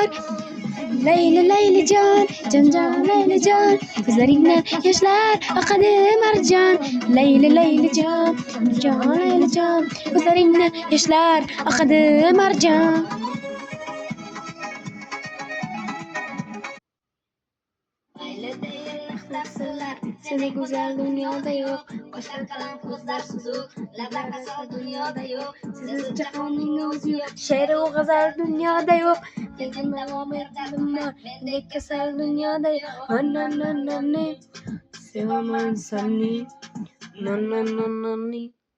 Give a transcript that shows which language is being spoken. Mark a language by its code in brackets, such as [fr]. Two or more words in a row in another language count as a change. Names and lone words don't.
[tr] Leyli can, can Leyli can, gözlerinden yaşlar akadı marcan. Leyli can, can Leyli can, gözlerinden yaşlar akadı marcan. [uz] Maylidayin maqtansizlar, sendek go'zal dunyoda yo'q. Boshlar qalam, ko'zlar suzuk, lablar rasol dunyoda yo'q. Sensiz jahonning o'zi yo'q. She'ru g'azal dunyoda yo'q. Kelgin davom et dardimma, Mendek kasal dunyoda yo'q. Na-na-na-na-ni, sevaman seni. Na-na-na-na-ni.